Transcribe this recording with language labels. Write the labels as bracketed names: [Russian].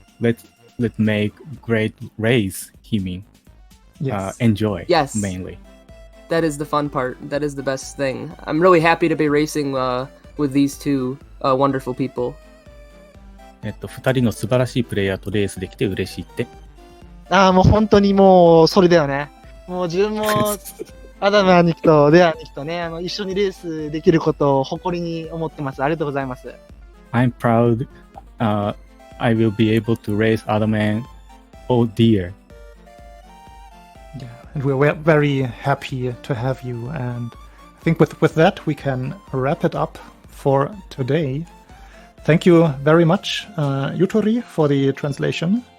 [English] Let's make great race, he mean. Yes. Enjoy, yes. mainly. That is the fun part. That is the best thing. I'm really happy to be racing with these two wonderful people. [Japanese] 2人の素晴らしいプレイヤーとレースできて嬉しいって。もう本当にもうそれだよね。もう自分もアダム兄貴とデア兄貴とね、一緒にレースできることを誇りに思ってます。ありがとうございます。 [English] I'm proud. I will be able to race Adam and oh dear. Yeah, and we're very happy to have you. And I think with that we can wrap it up for today. Thank you very much, Yutori, for the translation.